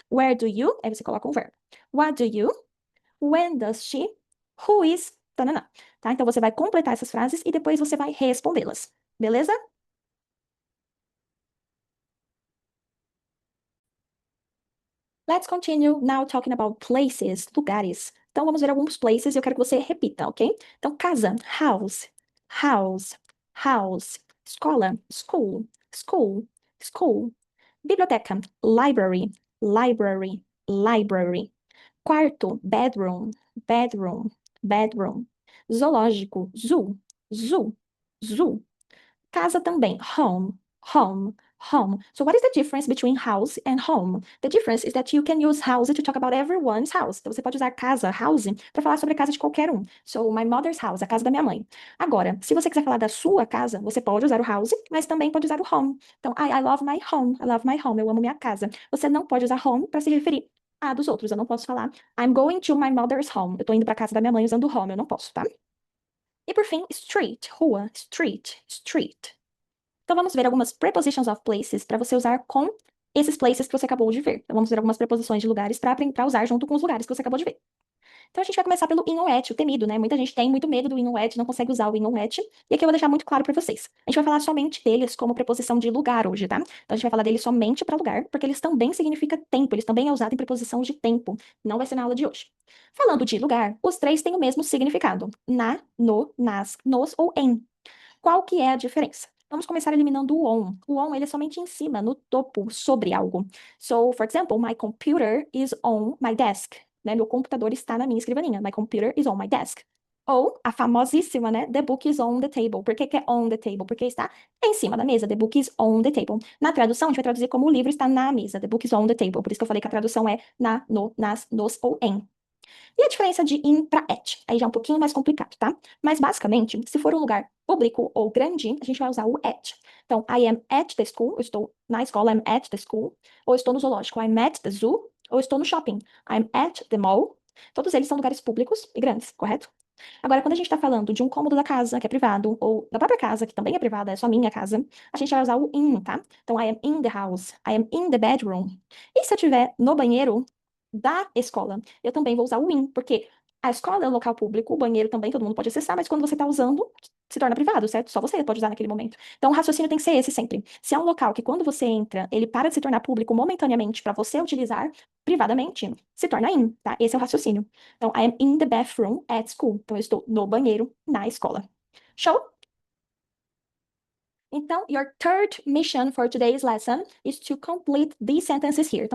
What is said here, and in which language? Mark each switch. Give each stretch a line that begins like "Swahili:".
English: Where do you? Aí você coloca um verbo. What do you? When does she? Who is? Tanana. Tá?
Portuguese: Então, você vai completar essas frases e depois você vai respondê-las. Beleza?
English: Let's continue now talking about places, lugares.
Portuguese: Então, vamos ver alguns places e eu quero que você repita,
English: ok? Então, casa, house, house, house. Escola, school, school, school. Biblioteca, library, library, library. Quarto, bedroom, bedroom, bedroom. Zoológico, zoo, zoo, zoo. Casa também, home, home, home. So what is the difference between house and home? The difference is that you can use house to talk about everyone's house.
Portuguese: Então você pode usar casa, house, para falar sobre a casa de qualquer um.
English: So my mother's house,
Portuguese: a casa da minha mãe. Agora, se você quiser falar da sua casa, você pode usar o house, mas também pode usar o home. Então,
English: I love my home, I love my home,
Portuguese: eu amo minha casa. Você não pode usar home para se referir a dos outros. Eu não posso falar
English: I'm going to my mother's home.
Portuguese: Eu tô indo para casa da minha mãe usando home, eu não posso, tá? E por fim, street, rua, street, street. Então, vamos ver algumas prepositions of places para você usar com esses places que você acabou de ver. Então, vamos ver algumas preposições de lugares para usar junto com os lugares que você acabou de ver. Então a gente vai começar pelo in ou at, o temido, né? Muita gente tem muito medo do in ou at, não consegue usar o in ou at. E aqui eu vou deixar muito claro para vocês. A gente vai falar somente deles como preposição de lugar hoje, tá? Então a gente vai falar deles somente para lugar, porque eles também significam tempo, eles também é usado em preposição de tempo. Não vai ser na aula de hoje. Falando de lugar, os três têm o mesmo significado: na, no, nas, nos ou em. Qual que é a diferença? Vamos começar eliminando o on. O on, ele é somente em cima, no topo, sobre algo.
English: So, for example, my computer is on my desk.
Portuguese: Né? Meu computador está na minha escrivaninha.
English: My computer is on my desk.
Portuguese: Ou a famosíssima, né?
English: The book is on the table.
Portuguese: Por que que é on the table? Porque está em cima da mesa.
English: The book is on the table.
Portuguese: Na tradução, a gente vai traduzir como o livro está na mesa.
English: The book is on the table.
Portuguese: Por isso que eu falei que a tradução é na, no, nas, nos ou em. E a diferença de in para at? Aí já é um pouquinho mais complicado, tá? Mas basicamente, se for um lugar público ou grande, a gente vai usar o at.
English: Então, I am at the school,
Portuguese: eu estou na escola,
English: I'm at the school.
Portuguese: Ou estou no zoológico,
English: I'm at the zoo.
Portuguese: Ou estou no shopping,
English: I'm at the mall.
Portuguese: Todos eles são lugares públicos e grandes, correto? Agora, quando a gente está falando de um cômodo da casa, que é privado, ou da própria casa, que também é privada, é só minha casa, a gente vai usar o in, tá?
English: Então, I am in the house, I am in the bedroom.
Portuguese: E se eu estiver no banheiro da escola, eu também vou usar o in, porque a escola é um local público, o banheiro também todo mundo pode acessar, mas quando você está usando, se torna privado, certo? Só você pode usar naquele momento. Então, o raciocínio tem que ser esse sempre. Se é um local que quando você entra, ele para de se tornar público momentaneamente para você utilizar privadamente, se torna in, tá? Esse é o raciocínio.
English: Então, I am in the bathroom at school.
Portuguese: Então, eu estou no banheiro na escola. Show?
English: Então, your third mission for today's lesson is to complete these sentences here.